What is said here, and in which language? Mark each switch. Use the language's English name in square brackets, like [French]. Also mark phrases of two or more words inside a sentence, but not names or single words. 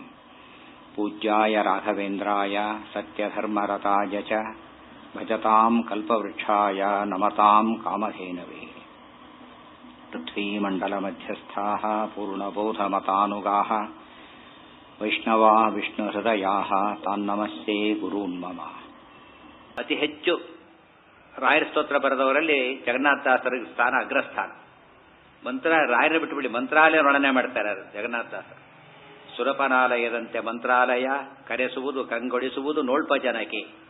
[Sanskrit] पूज्याय राघवेन्द्राय सत्यधर्मरताय च भजतां कल्पवृक्षाय नमतां कामधेनवे। पृथ्वीमण्डलमध्यस्थाः पूर्णबोधमतानुगाः वैष्णवा विष्णुहृदयाः ताನ್ನमस्ते ಗುರೂನ್ ಮಮ. [Kannada] ಅತಿ ಹೆಚ್ಚು ರಾಯರ ಸ್ತೋತ್ರ ಬರೆದವರಲ್ಲಿ ಜಗನ್ನಾಥದಾಸರ ಸ್ಥಾನ ಅಗ್ರಸ್ಥಾನ. ರಾಯರ ಬಿಟ್ಟುಬಿಡಿ ಮಂತ್ರಾಲಯ ವರ್ಣನೆ ಮಾಡ್ತಾರೆ ಜಗನ್ನಾಥದಾಸರು. ಸುರಪನಾಲಯದಂತೆ ಮಂತ್ರಾಲಯ ಕರೆಸುವುದು ಕಂಗೊಳಿಸುವುದು ನೋಳ್ಪ ಜನಕ್ಕೆ.